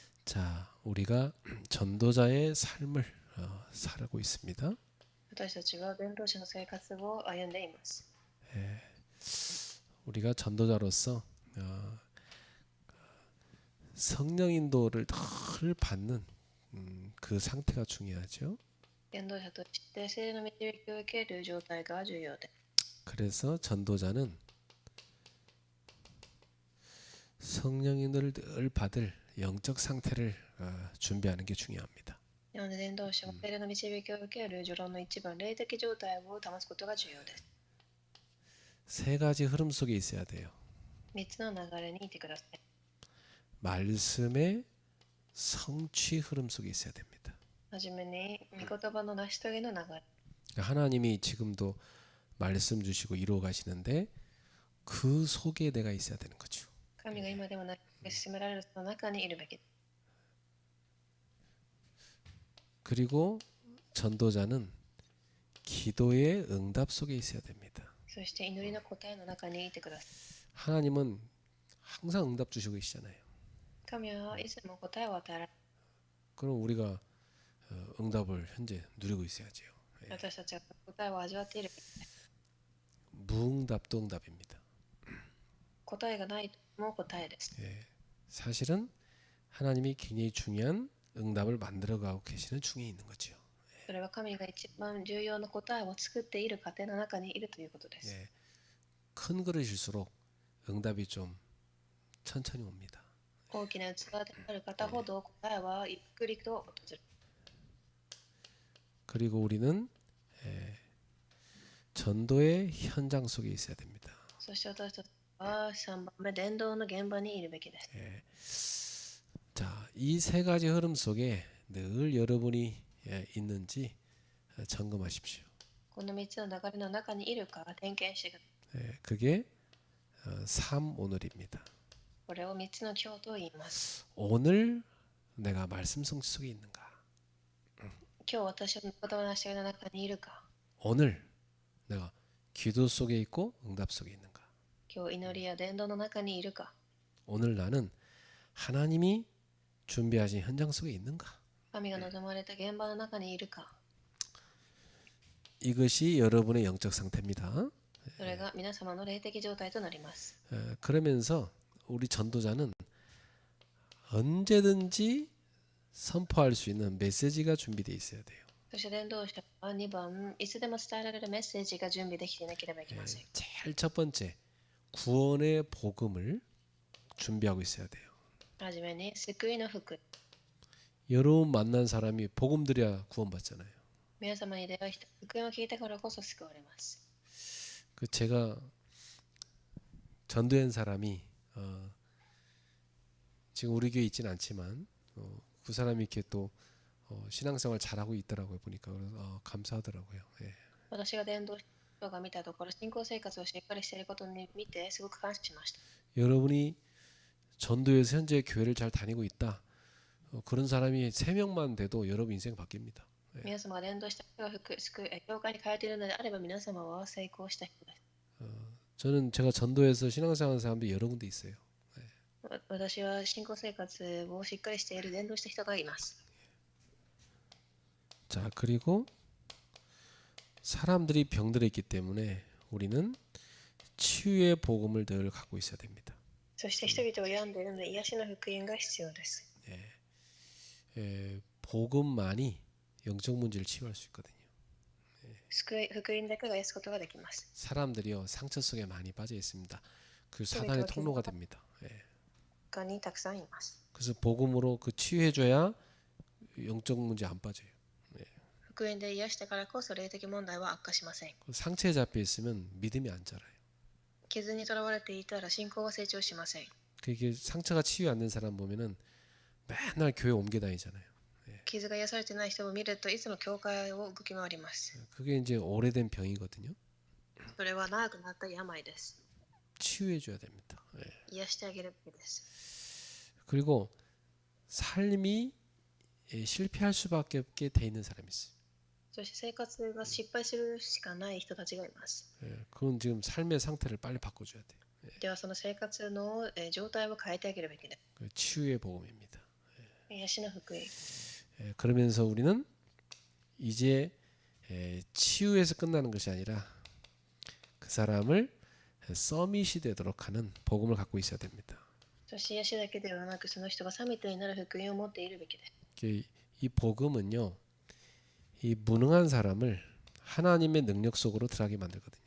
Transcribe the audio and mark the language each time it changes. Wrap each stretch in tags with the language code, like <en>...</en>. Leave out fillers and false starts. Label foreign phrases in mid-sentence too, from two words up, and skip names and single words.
<ko>자, 우리가 전도자의 삶을 살고 있습니다.</ko> <ja>私たちは伝道者の生活を歩んでいます。</ja> <ko>우리가 전도자로서 성령 인도를 늘 받는 그 상태가 중요하죠.</ko> <ja>伝道者として聖霊の導きを受ける状態が重要で、</ja> <ko>그래서 전도자는 성령 인도를 늘 받을 영적 상태를 준비하는 게 중요합니다.</ko> <ja>なので伝道者は聖霊の導きを受ける序論の一番霊的状態を保つことが重要です。</ja> <ko>세 가지 흐름 속에 있어야 돼요.</ko> <ja>3 つの流れにいてください。</ja> <ko>말씀의 성취 흐름 속에 있어야 됩니다.</ko> <ja>はじめに御言葉の成し遂げの流れ、</ja> <ko>하나님이 지금도 말씀 주시고 이루어 가시는데 그 속에 내가 있어야 되는 거죠.</ko> <ja>神が今でもなく進められるその中にいるべきです。</ja> <ko>그리고 전도자는 기도의 응답 속에 있어야 됩니다.</ko> <ja>そして祈りの答えの中にいてください。</ja> <ko>하나님은 항상 응답 주시고 계시잖아요.</ko> <ja>神はいつも答えを与えられ、</ja> <ko>그럼 우리가 응답을 현재 누리고 있어야죠.</ko> <ja>私たちが答えを味わっているべきです。</ja> <ko>무응답도 응답입니다.</ko> <ja>答えがないとも答えです。</ja> <ko>사실은 하나님이 굉장히 중요한 응답을 만들어가고 계시는 중에 있는 거죠.</ko> <ja>それは神が一番重要な答えを作っている過程の中にいるということです。</ja> <ko>큰 그릇일수록 응답이 좀 천천히 옵니다.</ko> <ja>大きな器である方ほど答えはゆっくりと訪れる。</ja> <ko>그리고 우리는 전도의 현장 속에 있어야 됩니다.</ko> <ja>そして私たちは3番目、伝道の現場にいるべきです。</ja> <ko>자, 이 세 가지 흐름 속에 늘 여러분이 있는지 점검하십시오.</ko> <ja>この3つの流れの中にいるか点検してください。</ja> <ko>그게 삶 오늘입니다.</ko> <ja>これを3つの今日と言います。</ja> <ko>오늘 내가 말씀 성취 속에 있는가?</ko> <ja>今日私は御言葉の教えの中にいるか。</ja> <ko>오늘 내가 기도 속에 있고 응답 속에 있는가?</ko> <ja>今日祈りや伝道の中にいるか。</ja> <ko>오늘 나는 하나님이 준비하신 현장 속에 있는가?</ko> <ja>神が望まれた現場の中にいるか。</ja> <ko>이것이 여러분의 영적 상태입니다.</ko> <ja>それが皆様の霊的状態となります。</ja> <ko>그러면서 우리 전도자는 언제든지 선포할 수 있는 메시지가 준비되어 있어야 돼요.</ko> <ja>そして伝道者は2番、いつでも伝えられるメッセージが準備できていなければいけません。</ja> <ko>제일 첫 번째 구원의 복음을 준비하고 있어야 돼요.</ko> <ja>はじめに救いの福。</ja> <ko>여러분 만난 사람이 복음 들여야 구원받잖아요.</ko> <ja>皆様に出会い人、福音を聞いてからこそ救われます。</ja> <ko>그 제가 전도한 사람이 지금 우리 교회 있지는 않지만 그 사람이 이렇게 또 신앙생활 잘하고 있더라고요. 보니까 그래서 감사하더라고요. 예.</ko> <ja>私が伝道した人が見たところ、信仰生活をしっかりしていることに見てすごく感謝しました。</ja> <ko>여러분이 전도에서 현재 교회를 잘 다니고 있다. 그런 사람이 3명만 돼도 여러분 인생 바뀝니다.</ko> <ja>皆様が伝道した人が教会に通っているのであれば皆様は成功した人です。</ja> <ko>저는 제가 전도에서 신앙생활하는 사람들이 여러 군데 있어요.</ko> <ja>私は信仰生活をしっかりしている伝道した人がいます。</ja> <ko>자, 그리고 사람들이 병들어 있기 때문에 우리는 치유의 복음을 늘 갖고 있어야 됩니다.</ko> <ja>そして人々を病んでいるので癒しの福音が必要です。</ja> <ko>복음만이 영적 문제를 치유할 수 있거든요.</ko> <ja>福音だけが癒すことができます。</ja> <ko>사람들이요 상처 속에 많이 빠져 있습니다. 그 사단의 통로가 됩니다.</ko> <ja>他にたくさんいます。</ja> <ko>그래서 복음으로 그 치유해줘야 영적 문제 안 빠져요.</ko> <ja>福音で癒してからこそ霊的問題は悪化しません。</ja> <ko>상처에 잡혀 있으면 믿음이 안 자라요.</ko> <ja>傷にとらわれていたら信仰は成長しません。</ja> <ko>그게 상처가 치유 안 된 사람 보면은 맨날 교회 옮겨 다니잖아요.</ko> <ja>傷が癒されてない人を見るといつも教会を動き回ります。</ja> <ko>그게 이제 오래된 병이거든요.</ko> <ja>それは長くなった病です。</ja> <ko>치유해줘야 됩니다.</ko> <ja>癒してあげるべきです。</ja> <ko>그리고 삶이 실패할 수밖에 없게 돼 있는 사람이 있어요.</ko> <ja>そして生活が失敗するしかない人たちがいます。</ja> <ko>그건 지금 삶의 상태를 빨리 바꿔줘야 돼요.</ko> <ja>ではその生活の状態を変えてあげるべきです。</ja> <ko>치유의 복음입니다.</ko> <ja>癒しの福音。</ja> <ko>그러면서 우리는 이제 치유에서 끝나는 것이 아니라 그 사람을 서밋이 되도록 하는 복음을 갖고 있어야 됩니다.</ko> <ja>そして癒しだけではなく、その人がサミットになる福音を持っているべきです。</ja> <ko>이 복음은요, 이 무능한 사람을 하나님의 능력 속으로 들어가게 만들거든요.</ko>